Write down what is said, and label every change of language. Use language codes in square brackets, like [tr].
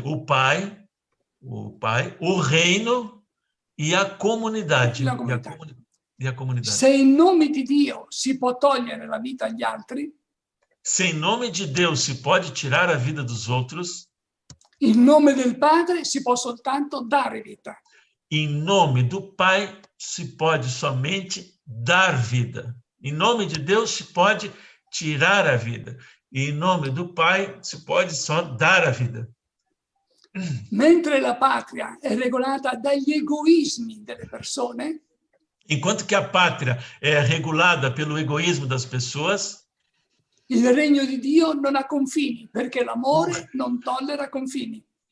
[pt] O pai, o reino e a comunidade. E a comunidade. [it] Se in nome di Dio si può togliere la vita agli altri, [pt] se em nome de Deus se pode tirar a vida dos outros, [it] in nome del Padre si può soltanto dare vita. [pt] Em nome do Pai se pode somente dar vida. Em nome de Deus se pode tirar a vida. E em nome do Pai se pode só dar a vida. [it] Mentre la patria è regolata dagli egoismi delle persone, [pt] enquanto que a pátria é regulada pelo egoísmo das pessoas, [it] il regno di Dio non ha confini, perché l'amore non tollera confini.